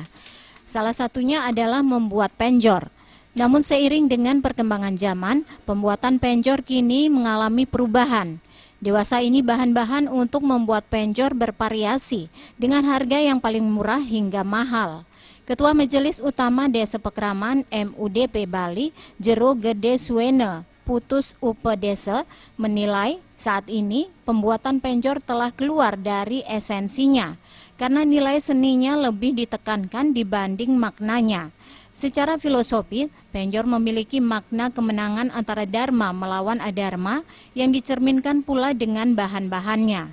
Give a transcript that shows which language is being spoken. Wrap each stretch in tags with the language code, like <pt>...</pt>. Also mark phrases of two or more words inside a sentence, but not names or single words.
<id>Salah satunya adalah membuat penjor. Namun seiring dengan perkembangan zaman, pembuatan penjor kini mengalami perubahan. Dewasa ini bahan-bahan untuk membuat penjor bervariasi dengan harga yang paling murah hingga mahal. Ketua Majelis Utama Desa Pekraman MUDP Bali, Jero Gede Suwene Putus Upe Desa, menilai saat ini pembuatan penjor telah keluar dari esensinya karena nilai seninya lebih ditekankan dibanding maknanya. Secara filosofi, penjor memiliki makna kemenangan antara Dharma melawan Adharma yang dicerminkan pula dengan bahan-bahannya.</id>